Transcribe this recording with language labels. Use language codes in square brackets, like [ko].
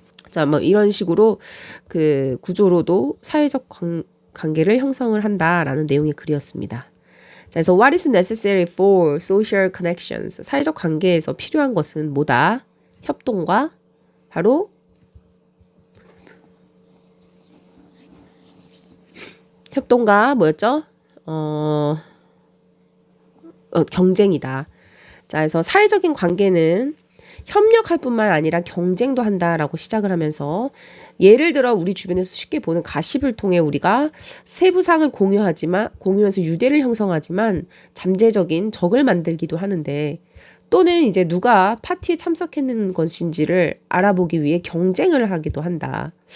[ko] 자, 뭐 이런 식으로 그 구조로도 사회적 관계를 형성을 한다라는 내용의 글이었습니다. 자, 그래서 [en] what is necessary for social connections? [ko] 사회적 관계에서 필요한 것은 뭐다? 협동과 바로 협동과 뭐였죠? 경쟁이다. 자, 그래서 사회적인 관계는 협력할 뿐만 아니라 경쟁도 한다라고 시작을 하면서 예를 들어 우리 주변에서 쉽게 보는 가십을 통해 우리가 세부상을 공유하면서 유대를 형성하지만 잠재적인 적을 만들기도 하는데 또는 이제 누가 파티에 참석했는 것인지를 알아보기 위해 경쟁을 하기도 한다.